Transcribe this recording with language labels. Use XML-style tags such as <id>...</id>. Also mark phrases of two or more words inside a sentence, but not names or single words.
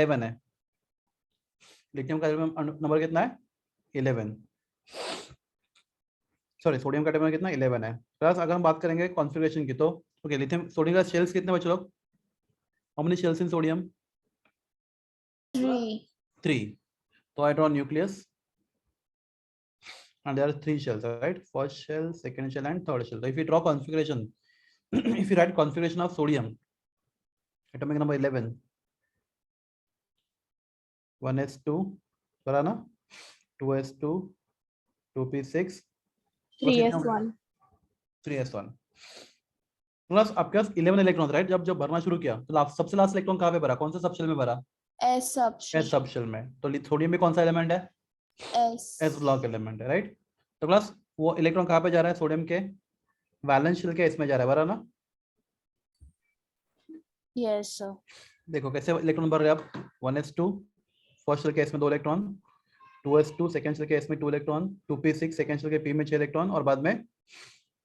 <hi>11 है. लिथियम का नंबर कितना है? 11. सॉरी, सोडियम का एटॉमिक कितना? 11 है. क्लास अगर हम बात करेंगे कॉन्फ़िगरेशन की, तो ओके, लिथियम सोडियम का शेल्स कितने बचे लोग?</hi> <en>how many shells in sodium? 3. 3. तो I draw nucleus and there are 3 shells, right? First shell, second shell and third shell. So if you draw configuration, if you write configuration of sodium, atomic number 11, 1s2</en> <hi>करा ना,</hi> <en>2s2, 2p6, 3s1. 3s1.</en> <hi>प्लस आपके पास 11 इलेक्ट्रॉन, राइट? जब भरना शुरू किया तो सबसे लास्ट इलेक्ट्रॉन कहाँ पे भरा? कौन से</hi> <en>sub shell</en> <hi>में भरा?</hi> <en>S subshell. s sub shell</en> <hi>में. तो सोडियम में कौन सा एलिमेंट है? S.</hi> <en>s block element</en> <hi>है, राइट? तो प्लस वो इलेक्ट्रॉन कहाँ पे जा रहा है? सोडियम के</hi> <en>valence shell</en> <hi>के इसमें जा रहा है, भरा ना?</hi> <en>Yes, sir.</en> <hi>देखो कैसे इलेक्ट्रॉन भर रहे हैं आप. 1s2</hi> <en>first shell</en> <hi>के इसमें 2 इलेक्ट्रॉन, 2s2</hi> <en>second shell</en> <hi>के इसमें 2 इलेक्ट्रॉन, 2p6</hi> <en>second shell</en> <hi>के p में 6 इलेक्ट्रॉन और बाद में 3s1.</hi>